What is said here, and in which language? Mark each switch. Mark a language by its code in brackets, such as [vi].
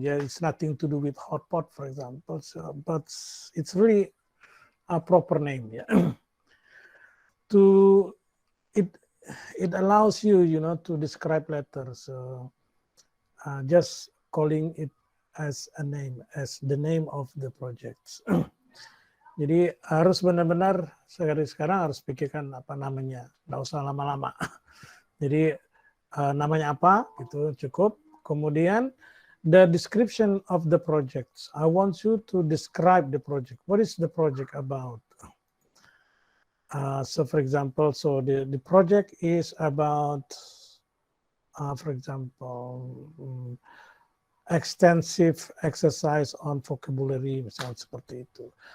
[en] Yeah, it's nothing to do with hotpot, for example. So, but it's really a proper name. Yeah. It allows you, to describe letters. So just calling it as a name, as the name of the projects. [id] Jadi harus benar-benar sekarang harus pikirkan apa namanya, nggak usah lama-lama. Jadi namanya apa, itu cukup. [en] Kemudian the description of the projects. I want you to describe the project. What is the project about? So for example, so the project is about, for example, extensive exercise on vocabulary, [id] misalnya seperti itu.